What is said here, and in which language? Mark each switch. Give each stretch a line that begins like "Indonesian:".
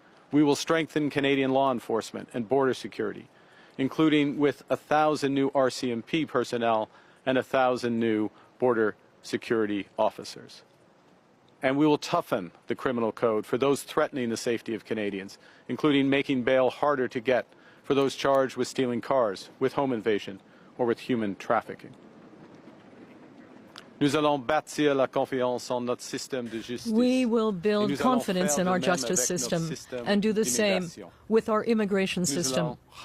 English: We will strengthen Canadian law enforcement and border security, including with 1,000 new RCMP personnel and 1,000 new border security officers. And we will toughen the criminal code for those threatening the safety of Canadians, including making bail harder to get for those charged with stealing cars, with home invasion, or with human trafficking.
French: Nous allons bâtir la confiance en notre système de justice.
English: We will build confidence in our justice system and do the same with our immigration system.